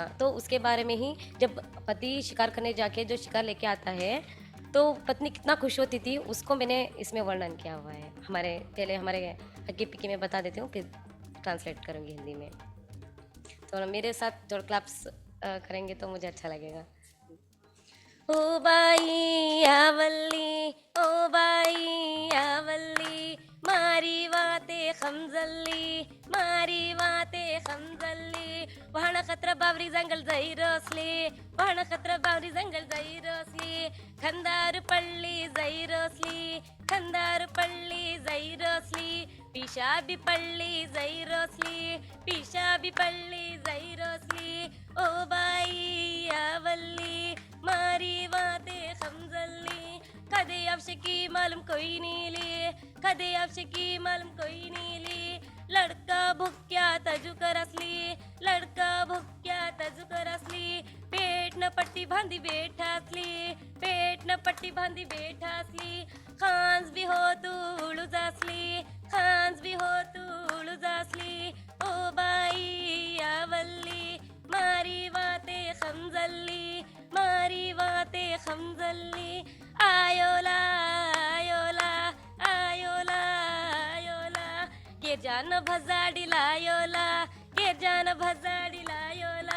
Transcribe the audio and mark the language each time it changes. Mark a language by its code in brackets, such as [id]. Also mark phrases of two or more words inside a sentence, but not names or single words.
[hi] तो उसके बारे में ही जब पति शिकार करने जाके जो शिकार लेके आता है, तो पत्नी कितना खुश होती थी, उसको मैंने इसमें वर्णन किया हुआ है। हमारे हक्की पिक्की में बता देती हूँ, फिर ट्रांसलेट करूँगी हिंदी में। तो मेरे साथ जो क्लैप्स करेंगे तो मुझे अच्छा लगेगा। [vaa] ओ बाई आवल्ली, ओ बाई आवल्ली, मारी वाते खमजल्ली, मारी वाते खमजल्ली। वहां खतरा बावरी जंगल जाई रोसली, वहां खतरा बावरी जंगल जाई रोसली। खंदार पल्ली जाई रोसली, खंदार पल्ली जाई रोसली। पिशाबी पल्ली जाई रोसली, पिशाबी पल्ली जाई रोसली। ओ बाई आवल्ली, मारी वाते खमजल्ली। कदे अफशकी मालूम कोई नहीं ली, कदे अफशकी मालूम कोई नहीं ली। लड़का भुक्या तजु कर असली, लड़का भुक्या तजु कर असली। पेट न पट्टी बांधी बैठा असली, पेट न पट्टी बांधी बैठा असली। खांस भी हो तू उड़ू जासली, खांस भी हो तू उड़ू जासली। ओ बाई आवल्ली, मारी वाते खमजल्ली, मारी वाते खमजल्ली। आयोला आयोला आयोला आयोला, के जान भजाडी लायोला, के जान भजाडी लायोला।